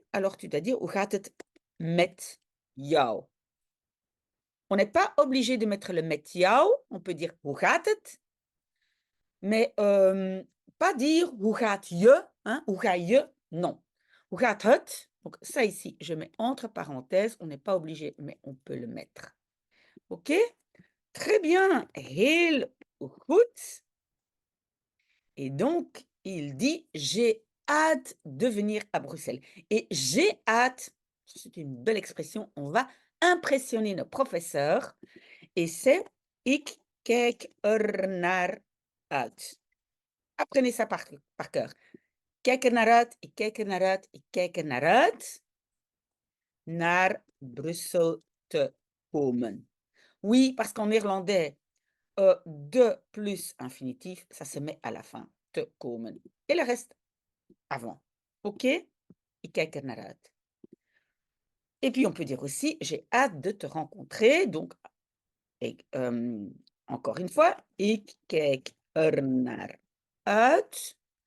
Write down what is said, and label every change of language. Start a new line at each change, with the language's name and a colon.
French: alors tu dois dire:
Dutch: «Hoe gaat het met jou?»
French: On n'est pas obligé de mettre le met jou, on peut dire:
Dutch: «Hoe gaat het?»
French: mais pas dire:
Dutch: «Hoe gaat je?» hein, «Hoe ga je?» non. «Hoe gaat het?»
French: donc ça ici, je mets entre parenthèses, on n'est pas obligé, mais on peut le mettre. OK? Très bien,
Dutch: heel goed.
French: Et donc il dit: «J'ai hâte de venir à Bruxelles» et «j'ai hâte», c'est une belle expression, on va impressionner nos professeurs et c'est:
Dutch: «Ik kijk er naar uit».
French: Apprenez ça par cœur.
Dutch: Kijk er naar uit, ik kijk er naar uit, ik kijk er naar uit, naar Brussel te komen.
French: Oui, parce qu'en néerlandais, de plus infinitif, ça se met à la fin, te komen et le reste avant. OK? Ik kijk er naar uit. Et puis on peut dire aussi: «J'ai hâte de te rencontrer», donc ik, encore une fois,
Dutch: ik kijk er naar uit.